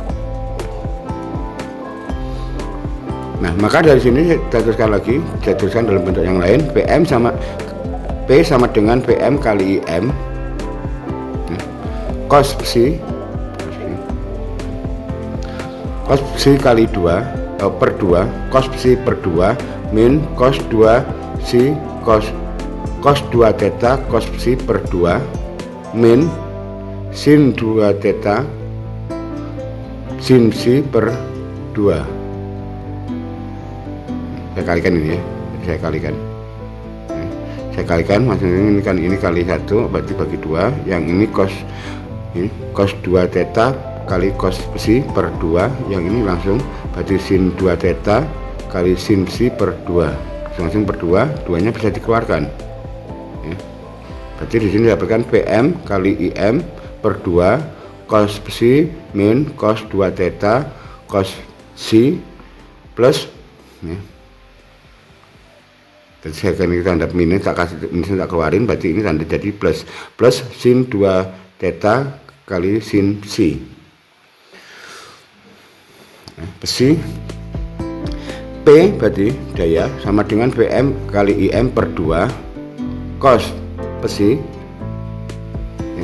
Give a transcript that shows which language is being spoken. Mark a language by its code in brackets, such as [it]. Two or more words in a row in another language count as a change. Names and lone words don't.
[id] Nah, maka dari sini saya tuliskan lagi, saya tuliskan dalam bentuk yang lain, P sama dengan PM kali IM cos psi kali 2 per 2 cos psi per 2 min cos 2 psi cos 2 theta cos psi per 2 min sin 2 theta sin psi per 2. Saya kalikan ini ya, saya kalikan maksudnya ini kan ini kali 1 berarti bagi 2, yang ini cos 2 theta kali cos psi per 2, yang ini langsung berarti sin 2 theta kali sin psi per 2, langsung per 2, 2 nya bisa dikeluarkan ya. Berarti di sini dapatkan PM kali IM per 2 cos psi min cos 2 theta cos psi plus ya. Jadi saya akan tanda minus, tak kasih minus, tak keluarin, berarti ini tanda jadi plus sin 2 theta kali sin psi. Psi P berarti daya sama dengan PM kali IM per 2 cos psi ya.